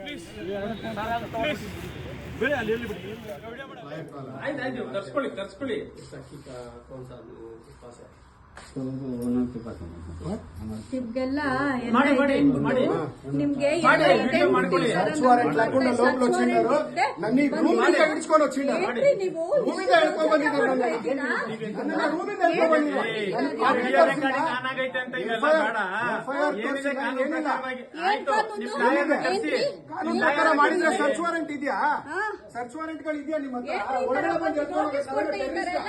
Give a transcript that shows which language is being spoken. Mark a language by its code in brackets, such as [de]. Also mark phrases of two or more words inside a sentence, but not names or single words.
[kn] ಬೇರೆ ಅಲ್ಲಿ ಎಲ್ಲಿ ಬಿಡಿ ಆಯ್ತು ತರ್ಸ್ಕೊಳ್ಳಿ ನಿಮ್ಗೆಲ್ಲ ಮಾಡಿ ನಿಮ್ಗೆ [en] search warrant [kn] ಹಾಕೊಂಡು ಲೋಕಲ್ [te] వచ్చిండారు నన్ను రూమ్ నుంచి ಹಿಡಿಸ್ಕೊಂಡು వచ్చిండారు [kn] ನೀವು ರೂಮಿಂದ ಹೇಳ್ಕೊಂಡ್ ಬಂದಿದ್ದಾರೆ ನನ್ನ ರೂಮಿಂದ ಹೇಳ್ಕೊಂಡ್ ಬಂದಿದ್ದಾರೆ ಕಾನೂನು ಪ್ರಕಾರ ಮಾಡಿದ್ರೆ [en] search warrant [kn] ಇದೆಯಾ [en] search warrant [kn] ಗಳು ಇದೆಯಾ ನಿಮ್ಮ ಹತ್ರ ಒಳಗಡೆ ಬಂದು ಹೇಳ್ಕೊಂಡು